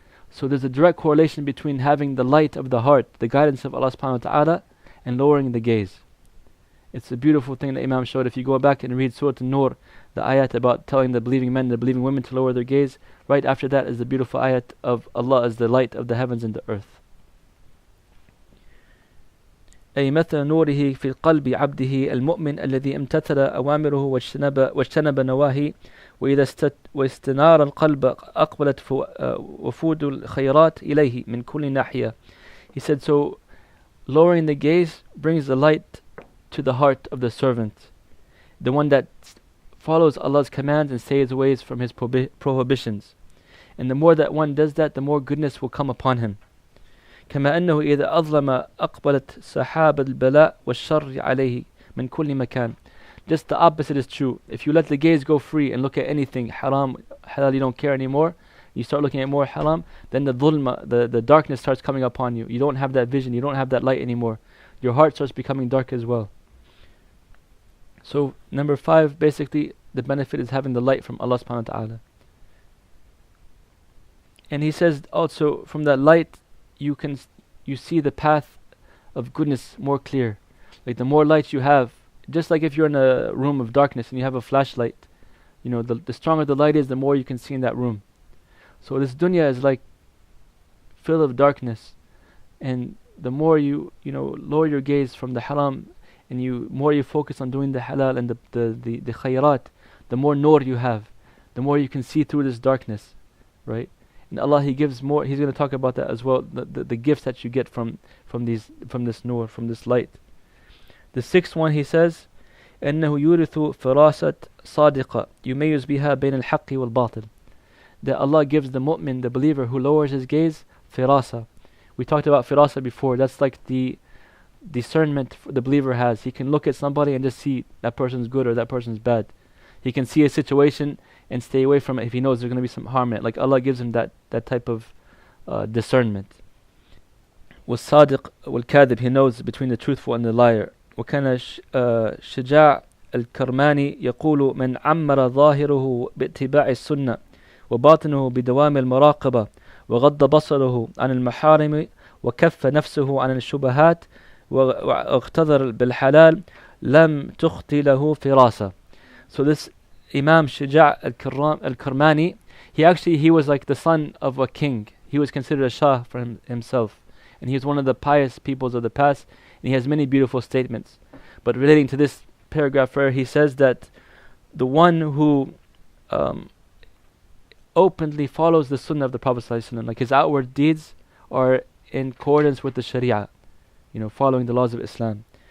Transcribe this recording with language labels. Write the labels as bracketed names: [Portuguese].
[English] So there's a direct correlation between having the light of the heart, the guidance of Allah subhanahu wa ta'ala, and lowering the gaze. It's a beautiful thing that Imam showed. If you go back and read Surah An-Nur, the ayat about telling the believing men and the believing women to lower their gaze, right after that is the beautiful ayat of Allah as the light of the heavens and the earth. [Arabic] أي مثل نوره في قلب عبده المؤمن الذي امتثل أوامره واجتنب نواهي وإذا واستنار القلب أقبلت وفود الخيرات إليه من كل ناحية. [English] He said, so lowering the gaze brings the light to the heart of the servant, the one that follows Allah's commands and stays away from His prohibitions. And the more that one does that, the more goodness will come upon him. [Arabic] كما أنه إذا أظلم أقبلت سحاب البلاء والشر عليه من كل مكان. [English] Just the opposite is true. If you let the gaze go free and look at anything haram, halal, you don't care anymore, you start looking at more haram, then the dhulma, the darkness starts coming upon you. You don't have that vision, you don't have that light anymore. Your heart starts becoming dark as well. So number 5, basically the benefit is having the light from Allah subhanahu wa ta'ala. And he says also from that light you see the path of goodness more clear. Like the more light you have, just like if you're in a room of darkness and you have a flashlight, the stronger the light is, the more you can see in that room. So this dunya is like full of darkness, and the more you lower your gaze from the haram and more you focus on doing the halal and the khayrat, the more nur you have, the more you can see through this darkness, right? And Allah, He gives more. He's going to talk about that as well. The gifts that you get from this nur, from this light. The 6th one, he says, [Arabic] أنه يورث فراسة صادقة يميز بها بين الحق والباطل. [English] That Allah gives the mu'min, the believer who lowers his gaze, firasa. We talked about firasa before. That's like the discernment the believer has. He can look at somebody and just see that person's good or that person's bad. He can see a situation and stay away from it if he knows there's going to be some harm in it. Like Allah gives him that type of discernment. [Arabic] والصادق والكاذب, [English] he knows between the truthful and the liar. [Arabic] وكان شجاع الكرماني يقول من عمر ظاهره باتباع السنة وباطنه بدوام المراقبة وغض بصره عن المحارم وكف نفسه عن الشبهات واغتذر بالحلال لم تخطي له فراسة. [English] So this Imam Shuja' al-Karmani, he was like the son of a king. He was considered a shah for himself. And he was one of the pious peoples of the past. And he has many beautiful statements. But relating to this paragraph where he says that the one who openly follows the sunnah of the Prophet ﷺ, like his outward deeds are in accordance with the sharia, following the laws of Islam.